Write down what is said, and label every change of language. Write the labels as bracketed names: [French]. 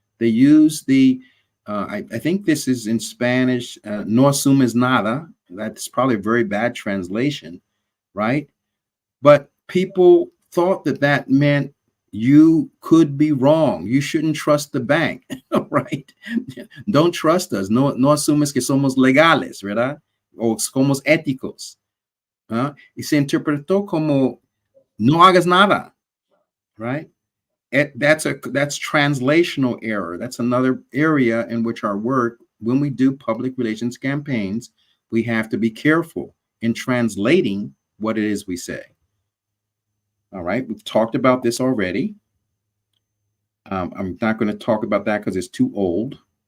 [English] They used I think this is in Spanish, [Spanish] no asumes nada. [English] That's probably a very bad translation, right? But people thought that meant you could be wrong. You shouldn't trust the bank, right? Don't trust us. [Spanish] No asumes que somos legales, ¿verdad? O somos éticos. Y se interpretó como no hagas nada, [English] right? That's translational error. That's another area in which our work, when we do public relations campaigns, we have to be careful in translating what it is we say. All right, we've talked about this already. I'm not going to talk about that because it's too old.